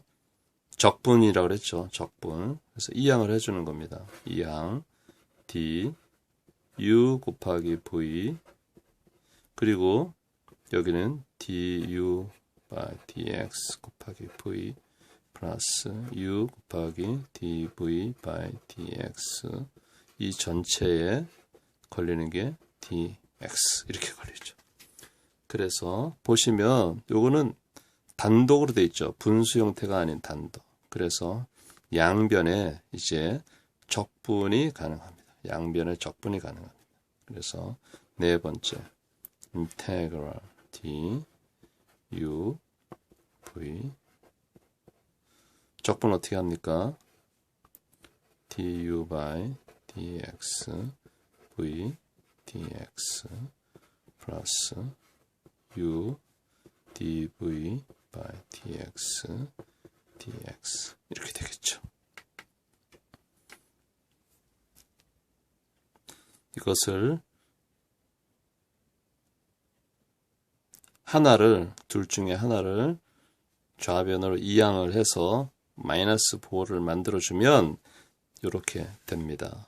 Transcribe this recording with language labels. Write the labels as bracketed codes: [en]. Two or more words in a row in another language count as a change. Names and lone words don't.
[ko] 적분이라고 그랬죠. 적분. 그래서 이항을 해주는 겁니다. 이항 d u 곱하기 v, 그리고 여기는 [en] du by dx [ko] 곱하기 v 플러스 u 곱하기 [en] dv by dx. [ko] 이 전체에 걸리는 게 dx 이렇게 걸리죠. 그래서 보시면 요거는 단독으로 돼 있죠. 분수 형태가 아닌 단독. 그래서 양변에 이제 적분이 가능합니다. 양변에 적분이 가능합니다. 그래서 네 번째 [en] integral d u v. [ko] 적분 어떻게 합니까? [en] du by dx v dx [ko] 플러스 [en] u dv by dx dx [ko] 이렇게 되겠죠. 이것을 둘 중에 하나를 좌변으로 이항을 해서 마이너스 보호를 만들어주면 이렇게 됩니다.